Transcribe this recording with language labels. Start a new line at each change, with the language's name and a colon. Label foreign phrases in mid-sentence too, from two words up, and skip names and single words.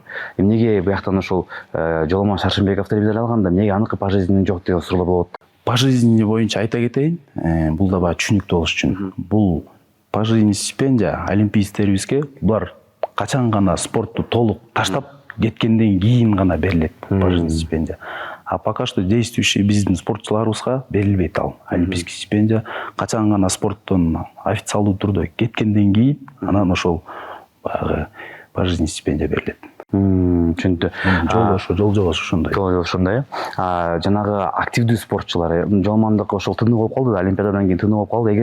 Kyrgyz: Эмнеге бияктан ошол Жоломан Шаршымбековдор медаль алганда, эмнеге аныкы пожизненный жок деген суроолор болот? Пожизненный боюнча айта кетейин, бул да баягы түшүнүктүү болуш үчүн. Бул пожизненный стипендия олимпийцтерибизге булар качан гана спортту толук таштап кеткенден кийин гана берилет пожизненный стипендия.
Russian: А пока что действующий
Kyrgyz: биздин спортчуларыбызга берилбейт ал олимпийский стипендия. Качан гана спорттон официалдуу түрдө кеткенден кийин анан ошол баягы пожизненный стипендия берилет. Түшүндү. Жол ошондой. Ошондой. Жанагы активдүү спортчулар, Жоломандык ошол тынуу болуп калды да, Олимпиададан кийин тынуу болуп калды.